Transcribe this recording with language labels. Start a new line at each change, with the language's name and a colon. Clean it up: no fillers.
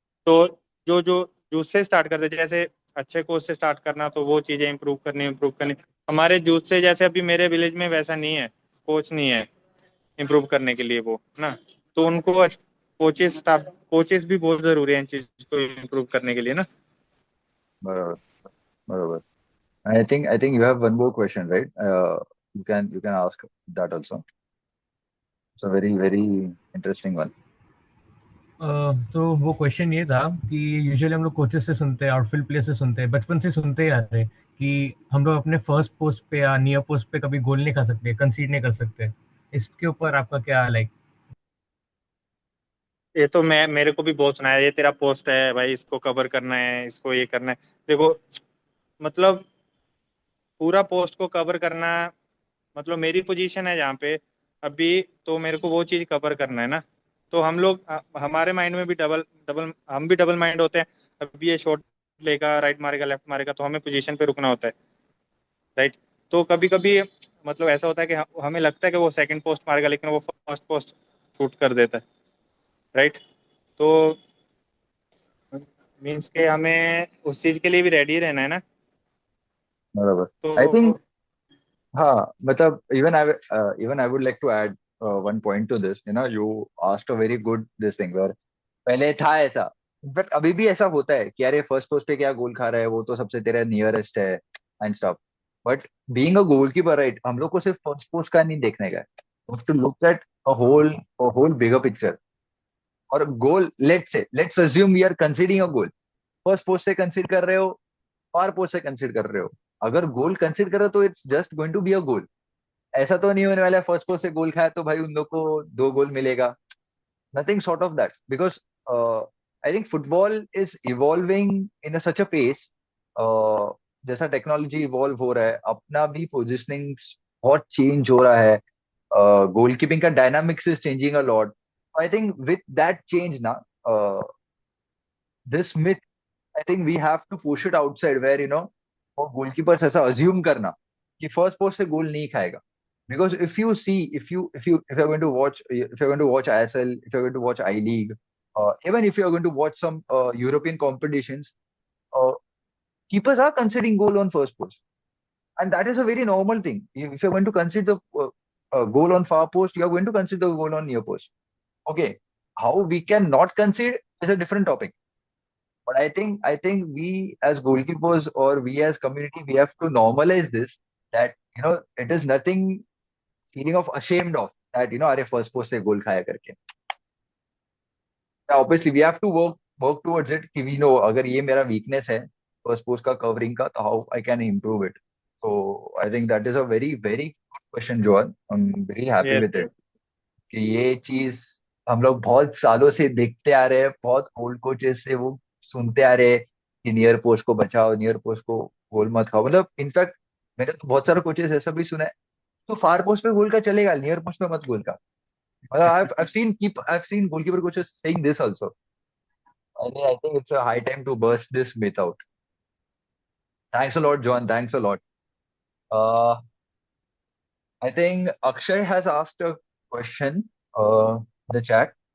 Hindi: तो जो जो जूथ से स्टार्ट करते हैं, जैसे अच्छे कोच से स्टार्ट करना, तो वो चीजें इंप्रूव करनी। हमारे जूथ से जैसे अभी मेरे विलेज में वैसा नहीं है, कोच नहीं है इम्प्रूव करने के लिए वो ना। तो उनको कोचेस स्टाफ, कोचेस भी बहुत जरूरी है इन चीज को इम्प्रूव करने के लिए ना। बराबर। बराबर।
English: I think you have one more question, right? You can ask that also. It's a very interesting one.
Hindi: तो वो क्वेश्चन ये था कि यूजुअली हम लोग कोचेस से सुनते हैं, आउटफील्ड प्लेयर से सुनते हैं, बचपन से सुनते ही आ रहे हैं कि हम लोग अपने फर्स्ट पोस्ट पे या नियर पोस्ट पे कभी गोल नहीं खा सकते, कंसीड नहीं कर सकते। इसके ऊपर आपका क्या लाइक? ये तो मेरे को भी बहुत सुना है, ये तेरा पोस्ट है भाई, इसको कवर करना है, इसको ये करना है। देखो, मतलब पूरा पोस्ट को कवर करना, मतलब मेरी पोजीशन है जहाँ पे अभी, तो मेरे को वो चीज कवर करना है ना। तो हम लोग हमारे माइंड में भी डबल डबल, हम भी डबल माइंड होते हैं। अभी ये शॉट लेगा, राइट मारेगा, लेफ्ट मारेगा, तो हमें पोजीशन पे रुकना होता है। राइट। तो कभी कभी मतलब ऐसा होता है कि हमें लगता है कि वो सेकंड पोस्ट मारेगा, लेकिन वो फर्स्ट पोस्ट शूट कर देता है। राइट। तो मीन्स के हमें उस चीज के लिए भी रेडी रहना है ना। बराबर। तो
English: I think,
Hindi: हाँ, मतलब
English: even I would like to add one point to this. You asked a very good this thing where
Hindi: पहले था ऐसा, बट अभी भी ऐसा होता है कि अरे फर्स्ट पोस्ट पे क्या गोल खा रहा है, वो तो सबसे तेरा नियरेस्ट है and stuff.
English: but being a goalkeeper,
Hindi: right, हम लोग को सिर्फ फर्स्ट पोस्ट का नहीं देखने का है,
English: To look at a whole bigger picture.
Hindi: और गोल,
English: let's assume we are conceding a goal,
Hindi: first post से कंसीड कर रहे हो, फार पोस्ट से कंसीड कर रहे हो, अगर गोल कंसीड कर रहे हो तो
English: It's just going to be a goal.
Hindi: ऐसा तो नहीं होने वाला है फर्स्ट पोस्ट से गोल खाया तो भाई उन लोग को 2 गोल मिलेगा,
English: nothing sort of that, because I think football is evolving in such a pace,
Hindi: जैसा टेक्नोलॉजी इवॉल्व हो रहा है, अपना भी पोजिशनिंग बहुत चेंज हो रहा है, गोलकीपिंग का dynamics
English: Is changing a lot. I think with that change ना, this myth, I think we have to push it outside, where और goalkeepers
Hindi: ऐसा अज्यूम करना कि फर्स्ट पोस्ट से गोल नहीं खाएगा।
English: Because if you see, if you're going to watch, if you're going to watch ISL, if you're going to watch I League, even if you're going to watch some European competitions, uh, keepers are considering goal on first post, and that is a very normal thing. If you're going to consider a goal on far post, you are going to concede the goal on near post. Okay, how we can not concede is a different topic. But I think we as goalkeepers or we as community, we have to normalize this, that it is nothing feeling of ashamed of that,
Hindi: अरे first post से goal खाया करके.
English: Obviously we have to work towards it कि we know
Hindi: अगर ये मेरा weakness है first post का covering का,
English: तो how I can improve it. So I think that is a very very good question, Johan. I'm very happy yes with yes
Hindi: it कि ये चीज हम लोग बहुत सालों से देखते आ रहे हैं, बहुत ओल्ड कोचेस से वो सुनते आ रहे हैं कि नियर पोस्ट को बचाओ, नियर पोस्ट को गोल मत खाओ. मतलब इनफैक्ट मैंने तो बहुत सारे कोचेस ऐसा भी सुना है, तो फार पोस्ट पे गोल का चलेगा, नियर पोस्ट पे मत गोल का.
English: मतलब I've seen goalkeeper coaches saying this also. I think it's a high time to burst this myth out. Thanks a lot, John. Thanks a lot. Uh, I think Akshay has asked a question in the chat.